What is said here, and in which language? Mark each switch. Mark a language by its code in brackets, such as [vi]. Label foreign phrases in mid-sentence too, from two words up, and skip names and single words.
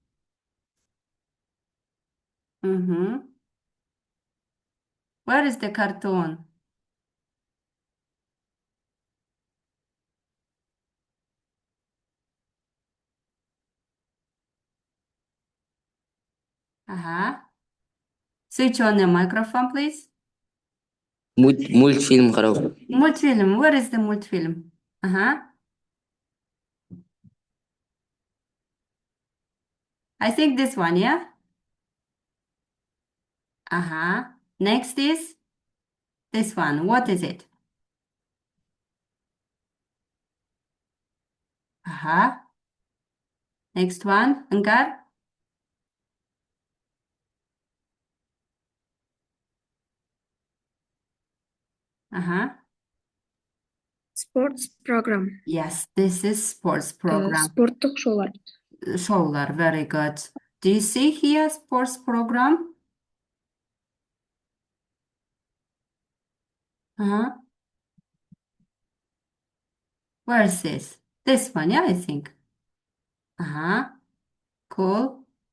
[en] Where is the cartoon? Switch on the microphone, please. [kk] Мультфильм қарау. [en] Multfilm. Where is the multfilm? I think this one, yeah? Next is this one. What is it? Aha. Next one, Enggar. Aha. Sports program. Yes, this is sports program. [kk] Спорттық шоулар. [en] Showlar, very good. Do you see here sports program? Uh-huh. Where is this? This one, yeah, I think. Uh-huh. Cool.